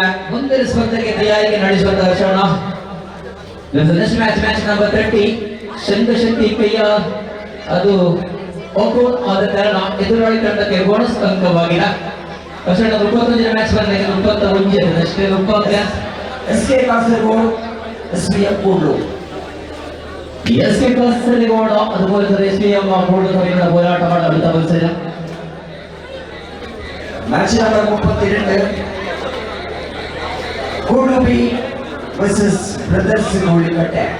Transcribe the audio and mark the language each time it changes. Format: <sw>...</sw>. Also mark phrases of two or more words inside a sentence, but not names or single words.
<kn>ಮುಂದಿನ ಸ್ಪರ್ಧೆಗೆ ತಯಾರಿಗೆ ನಡೆಸುವಂತಹ ಕ್ಷಣ.</kn> <en>match number</en> <kn>30 ಶಂಕಶಕ್ತಿ ಕೈಯ ಅದು ಓಪನ್ ಆದ ಕಾರಣ ಎದುರಾಳಿ ತಂಡಕ್ಕೆ ಬೋನಸ್ ಅಂಕವಾಗಿದೆ. ಕ್ಷಣ 31ನೇ ಮ್ಯಾಚ್ ಬಂದಾಗ 31 ಅಷ್ಟೇ. ಎಸ್ಕೆ ಕಾಸರಗೋಡು ಎಸ್ವಿಎಂ ಕೂಡ್ಲು</kn> <ml>അതുപോലെ എസ്പിഎം കൂടുതൽ പോരാട്ടമാണ് അടുത്ത മത്സരം.</ml> <en>match number</en> <ml>32 കൂഡ്ലു versus Brothers Gullikette.</ml>